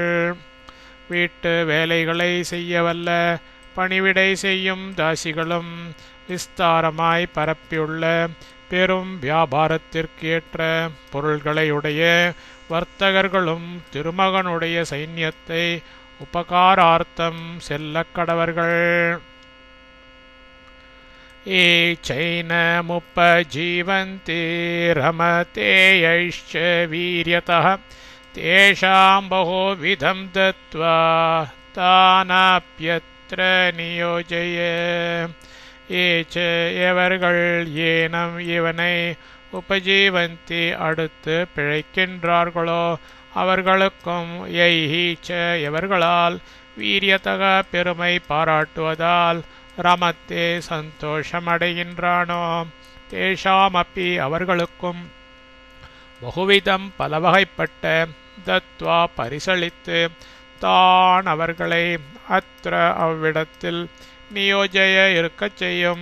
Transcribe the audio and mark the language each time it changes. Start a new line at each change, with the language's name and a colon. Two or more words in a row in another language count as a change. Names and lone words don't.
Tamil: வீட்டு வேலைகளை செய்யவல்ல பணிவிடை செய்யும் தாசிகளும் விஸ்தாரமாய் பரப்பியுள்ள பெரும் வியாபாரத்திற்கு ஏற்ற பொருள்களையுடைய வர்த்தகர்களும் திருமகனுடைய சைன்யத்தை உபகாரார்த்தம் செல்லக்கடவர்கள்.
Sanskrit: ये चैनमुपजीवन्ति रमतेयैश्च वीर्यतः तेषां बहुविधं दत्त्वा तानाप्यत्र नियोजय. ये च
Tamil: எவர்கள் ஏனம் இவனை உபஜீவந்தி அடுத்து பிழைக்கின்றார்களோ அவர்களுக்கும்
Sanskrit: यैः च
Tamil: எவர்களால் வீரியதக பெருமை பாராட்டுவதால் ரமத்தே சந்தோஷமடைகின்றானோ தேஷாமப்பி அவர்களுக்கும் பகுவிதம் பலவகைப்பட்ட தத்வா பரிசளித்து தான் அவர்களை அத்திர அவ்விடத்தில் நியோஜய இருக்கச் செய்யும்.